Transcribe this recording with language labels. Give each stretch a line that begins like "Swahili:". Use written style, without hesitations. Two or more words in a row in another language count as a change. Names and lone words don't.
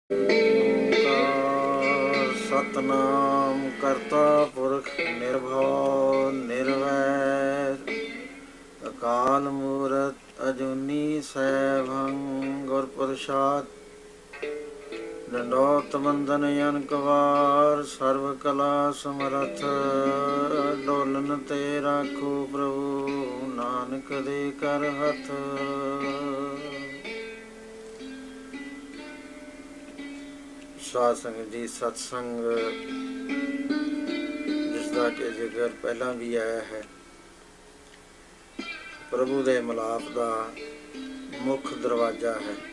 Hindi: ਓਂਕਾਰ सतनाम करता पुरख निर्भव निर्वैर अकाल मूरत अजूनी सैभं गुर प्रसाद दंडोत बंदन अनकवार सर्व कला समरथ डोलन ते राखो प्रभु नानक दे कर हथ।
Punjabi: ਸਾਧ ਸੰਗਤ ਜੀ, ਸਤਸੰਗ ਜਿਸ ਦਾ ਕਿ ਜ਼ਿਕਰ ਪਹਿਲਾਂ ਵੀ ਆਇਆ ਹੈ, ਪ੍ਰਭੂ ਦੇ ਮਿਲਾਪ ਦਾ ਮੁੱਖ ਦਰਵਾਜ਼ਾ ਹੈ।